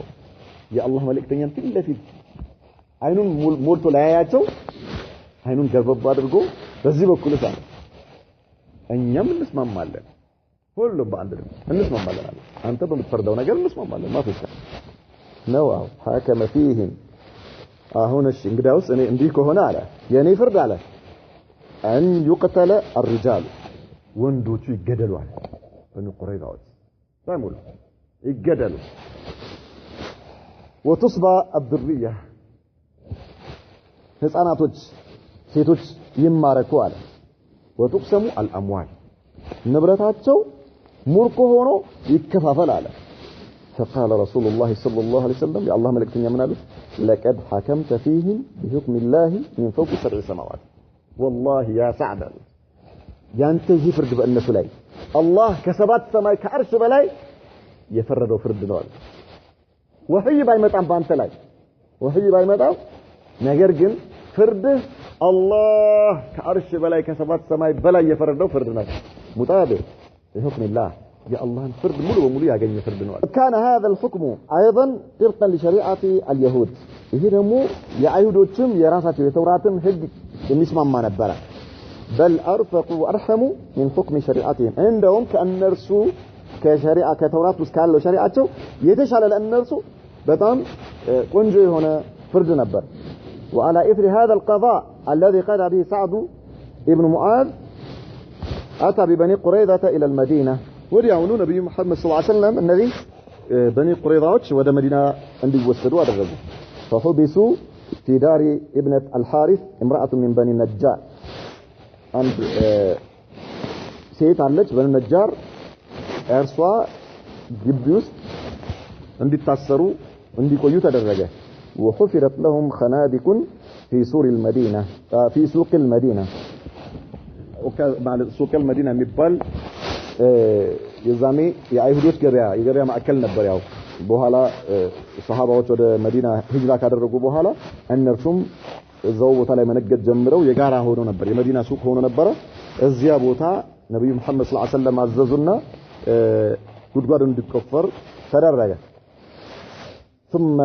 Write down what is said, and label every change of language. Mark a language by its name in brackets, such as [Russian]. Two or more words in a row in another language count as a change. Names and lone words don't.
[Amharic] የአላህ መልእክተኛን ፊት ለፊት አይኑን ሞልቶ ላያያቸው አይኑን ገርበብ አድርጎ በዚህ በኩል ሳለ እኛም እንስማማለን ሁሉም በአንድ ነው እንስማማለን አለ አንተ በምትፈርደው ነገር እንስማማለን ማፈሻ ነው [Arabic] حكم فيهم [Amharic] አሁን እሺ እንግዲያውስ እኔ እንዲህ ከሆነ አለ የኔ ፍርድ አለ [Arabic] ان يقتل الرجال [Amharic] ወንዶቹ ይገደሉ አለ በኑ ቁረይዛዎች ሳይሙል ይገደሉ [Arabic] وتصبى الذريه [Amharic] ህፃናቶች ሴቶች ይማረኩ አለ [Arabic] وتقسم الاموال [Amharic] ንብረታቸው ሙርኮ ሆኖ ይከፋፈል አለ [Arabic] فقال رسول الله صلى الله عليه وسلم يا الله ملكتኛ [Amharic] ምን አሉት [Arabic] لقد حكمت فيهم بحكم الله من فوق سبع سماوات والله يا سعد ያንተ [Amharic] ይህ ፍርድ በእነሱ ላይ አላህ ከሰባት ሰማይ ከአርሽ በላይ የፈረደው ፍርድ ነው አለ ወህይ ባይመጣም ባንተ ላይ ወህይ ባይመጣም ነገር ግን ፍርድህ አላህ ከአርሽ በላይ ከሰባት ሰማይ በላይ የፈረደው ፍርድ ነው ሙጣቢቅ [Arabic] بحكم الله يا الله فرد [Amharic] ሙሉ በሙሉ ያገኘ ፍርድ ነው [Arabic] كان هذا الحكم ايضا طبقا لشريعه اليهود [Amharic] ይሄ ደግሞ የአይሁዶችም የራሳቸው የተውራትም ህግ የሚስማማ ነበር [Arabic] بل ارفق وارحم من حكم شريعتهم عندهم [Amharic] ከእነርሱ ከሸሪዓ ከተውራት ውስጥ ካለው ሸሪዓቸው የተሻለ ለእነርሱ በጣም ቆንጆ የሆነ ፍርድ ነበር [Arabic] وعلى اثر هذا القضاء الذي قضى به سعد ابن معاذ اتى ببني قريظة الى المدينه [Amharic] ወዲያውኑ ነብዩ መሐመድ ሰለላሁ ዐለይሂ ወሰለም እነዚህ በኒ ቁረይዛዎች ወደ መዲና እንዲወሰዱ አደረጉ [Arabic] فحبسوا في دار ابنة الحارث امرأة من بني النجار [Amharic] አንድ ሴት አለች በኒ ነጃር እርሷ ግቢ ውስጥ እንዲታሰሩ እንዲቆዩ ተደረገ [Arabic] وحفرت لهم خنادق في سور المدينة في سوق المدينة [Amharic] ማለት ሱቅ المدينة የሚባል የዛኔ የአይሁዶች የገበያ ማዕከል ነበር ያው በኋላ ሰሃባዎች ወደ መዲና ሂጅራ ካደረጉ በኋላ እነርሱም እዛው ቦታ ላይ መነገድ ጀምረው የጋራ ሆኖ ነበር የመዲና ሱቅ ሆኖ ነበር እዚያ ቦታ ነብዩ መሐመድ ሰለላሁ ዐለይሂ ወሰለም አዘዙና ጉድጓድ እንዲቆፈር ተደረገ ثم